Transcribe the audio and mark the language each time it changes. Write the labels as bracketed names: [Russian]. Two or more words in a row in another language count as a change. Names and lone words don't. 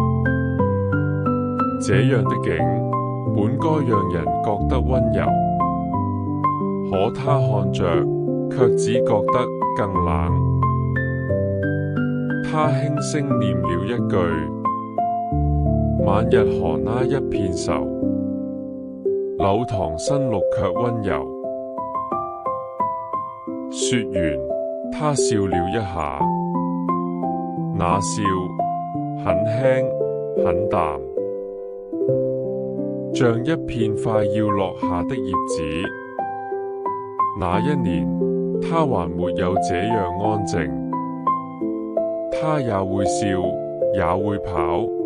[Chinese] 這樣的景本該讓人覺得溫柔，可他看着卻只覺得更冷。他輕聲念了一句：晚日河鴉一片愁，柳塘新綠卻溫柔。說完，他笑了一下，那笑很輕很淡，像一片快要落下的葉子。那一年，他還沒有這樣安靜，他也會笑，也會跑。